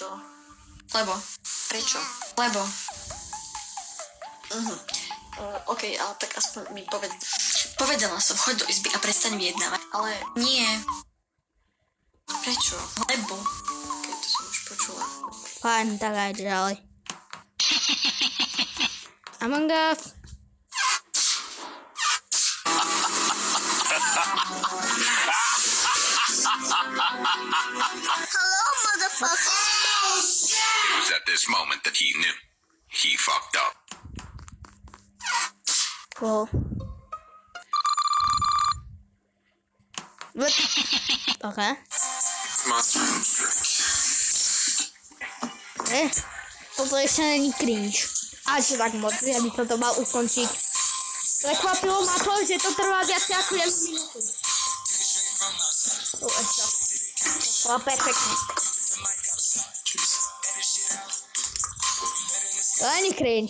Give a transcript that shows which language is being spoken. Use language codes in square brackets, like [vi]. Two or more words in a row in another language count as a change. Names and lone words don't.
[sk] Lebo. Prečo? Lebo. OK, ale tak aspoň mi povedz. Povedala som, choď do izby a prestaň vyjednávať. Ale nie. Prečo? Lebo. Keď to som už počula. Fajn, tak aj ďalej. [en] Among Us. Hello, motherfucker. It was at this moment that he knew. He fucked up. Cool. What? Okay. Monster drink. [sk] Toto ešte není cringe. Až tak moc, ja by to mal ukončiť. Prekvapilo ma to, že to trvá viac ako 1 minútu. Ešte. To je perfektné. To není cringe.